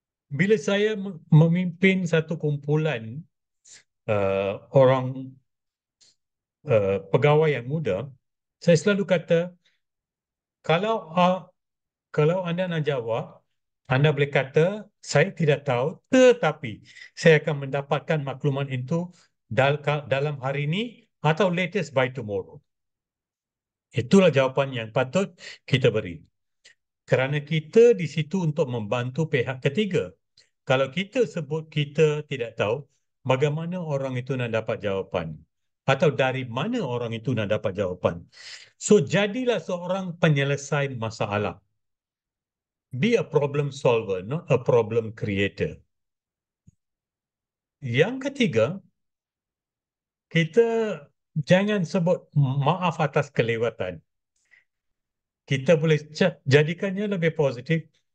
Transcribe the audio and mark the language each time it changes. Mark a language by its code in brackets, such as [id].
[ms] Bila saya memimpin satu kumpulan orang pegawai yang muda, saya selalu kata, kalau anda nak jawab, anda boleh kata, saya tidak tahu, tetapi saya akan mendapatkan maklumat itu dalam hari ini atau [en] latest by tomorrow. [ms] Itulah jawapan yang patut kita beri. Kerana kita di situ untuk membantu pihak ketiga. Kalau kita sebut kita tidak tahu, bagaimana orang itu nak dapat jawapan? Atau dari mana orang itu nak dapat jawapan? So, jadilah seorang penyelesai masalah. [en] Be a problem solver, not a problem creator. [ms] Yang ketiga, kita jangan sebut maaf atas kelewatan. Kita boleh jadikannya lebih positif.